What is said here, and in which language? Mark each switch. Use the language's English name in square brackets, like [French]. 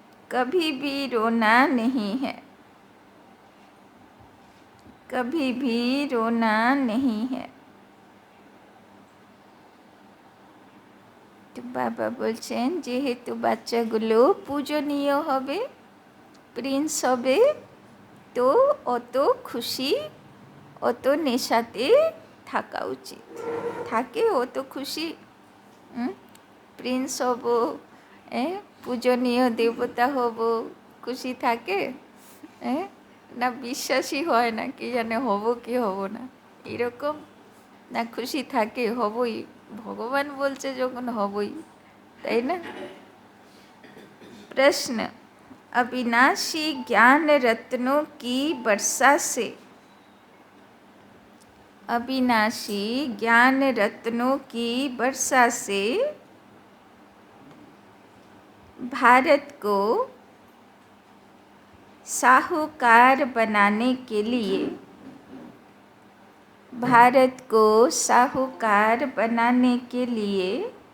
[Hindi] कभी भी रोना नहीं है, कभी भी रोना नहीं है। [Bangla] তো বাবা বলছেন, যেহেতু বাচ্চাগুলো পূজনীয় হবে, প্রিন্স হবে, তো অত খুশি, অত নেশাতে থাকা উচিত। থাকে অত খুশি, প্রিন্স হব, পূজনীয় দেবতা হব, খুশি থাকে? না বিশ্বাসই হয় না, কি জানে হব কি হব না, এরকম না খুশি থাকে, হবই, ভগবান বলছে যখন হবই, তাই না? [Hindi] प्रश्न, अविनाशी ज्ञान रत्नों की वर्षा से, अविनाशी ज्ञान रत्नों की वर्षा से भारत को साहूकार बनाने के लिए, भारत को साहूकार बनाने के लिए